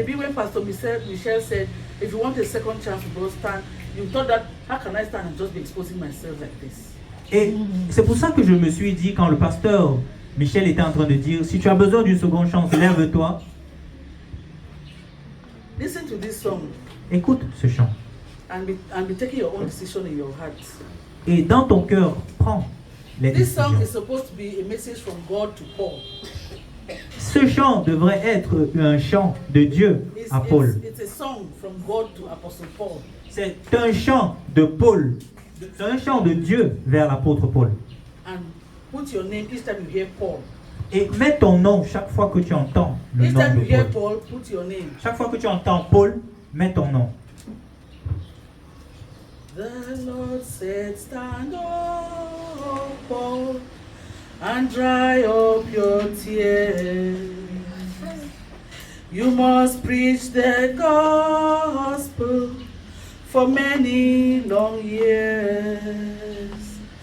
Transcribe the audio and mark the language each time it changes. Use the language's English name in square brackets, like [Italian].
[English] maybe when Pastor Michelle said, if you want a second chance with God, stand, you thought that, how can I stand and just be exposing myself like this? [French] Et c'est pour ça que je me suis dit, quand le pasteur Michel était en train de dire, si tu as besoin d'une seconde chance, lève-toi, [English] Listen to this song [French] écoute ce chant. [English] and be taking your own decision in your heart. [French] Et dans ton cœur, prends les [English] This song [French] décisions. [English] is supposed to be a message from God to Paul. [French] Ce chant devrait être un chant de Dieu à Paul. [English] It's a song from God to Apostle Paul. [French] C'est un chant de Paul. C'est un chant de Dieu vers l'apôtre Paul. [English] And put your name each time you hear Paul. [French] Et mets ton nom chaque fois que tu entends le [English] Each [French] nom [English] time [French] de [English] you hear [French] Paul. [English] Paul, put your name. [French] Chaque fois que tu entends Paul, mets ton nom. [English] The Lord said, stand up, Paul, and dry up your tears. You must preach the gospel for many long years.